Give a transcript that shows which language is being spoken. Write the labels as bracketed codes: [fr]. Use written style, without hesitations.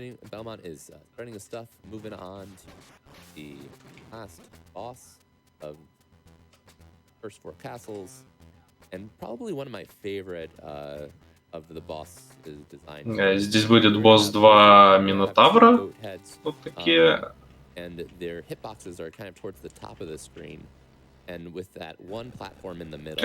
[en] Belmont is spreading his stuff, moving on to the last boss of first 4 castles, and probably one of my favorite of the boss design. [ru] Здесь будет босс 2 Минотавра. Вот такие. [en] And their hitboxes are kind of towards the top of the screen. And with that one platform in the middle.